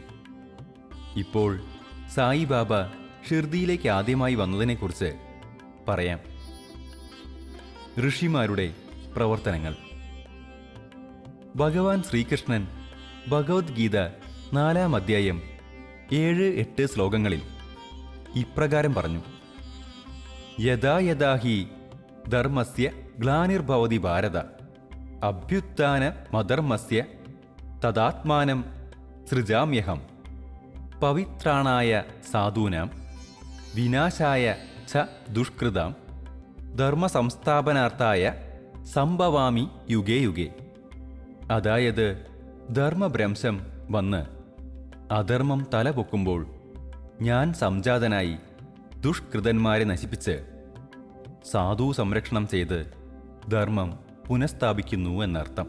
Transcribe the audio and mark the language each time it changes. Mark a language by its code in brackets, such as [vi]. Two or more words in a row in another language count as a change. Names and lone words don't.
[ml] ഇപ്പോൾ സായി ബാബ ഷിർദിയിലേക്ക് ആദ്യമായി വന്നതിനെക്കുറിച്ച് പറയാം. ഋഷിമാരുടെ പ്രവർത്തനങ്ങൾ. ഭഗവാൻ ശ്രീകൃഷ്ണൻ ഭഗവത്ഗീത 4-ാം അധ്യായം 7-8 ശ്ലോകങ്ങളിൽ ഇപ്രകാരം പറഞ്ഞു: [sa] യഥാ യഥാ ഹി ധർമ്മസ്യ ഗ്ലാനിർഭവതി ഭാരത അഭ്യുത്ഥാനമധർമ്മസ്യ തദാത്മാനം സൃജാമ്യഹം പവിത്രാണായ സാധൂനാം വിനാശായ ച ദുഷ്കൃതാം ധർമ്മസംസ്ഥാപനാർത്ഥായ സംഭവാമി യുഗേ യുഗേ. [ml] അതായത്, ധർമ്മഭ്രംശം വന്ന് അധർമ്മം തലപൊക്കുമ്പോൾ ഞാൻ സംജാതനായി ദുഷ്കൃതന്മാരെ നശിപ്പിച്ച് സാധു സംരക്ഷണം ചെയ്ത് ധർമ്മം പുനഃസ്ഥാപിക്കുന്നു എന്നർത്ഥം.